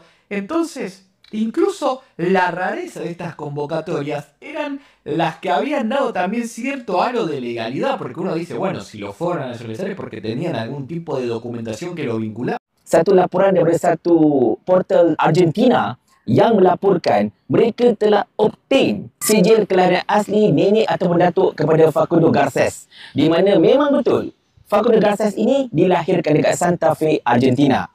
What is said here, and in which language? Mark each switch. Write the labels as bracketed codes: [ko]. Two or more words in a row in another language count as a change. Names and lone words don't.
[es] Entonces, incluso la rareza de estas convocatorias eran las que habían dado también cierto halo de legalidad, porque uno dice, bueno, si lo fueron a nacionalizar es porque tenían algún tipo de documentación que lo vinculaba. [ms] Satu laporan daripada satu portal Argentina yang melaporkan mereka telah obtain sijil kelahiran asli nenek atau datuk kepada Facundo Garces, di mana memang betul Facundo Garces ini dilahirkan dekat Santa Fe, Argentina.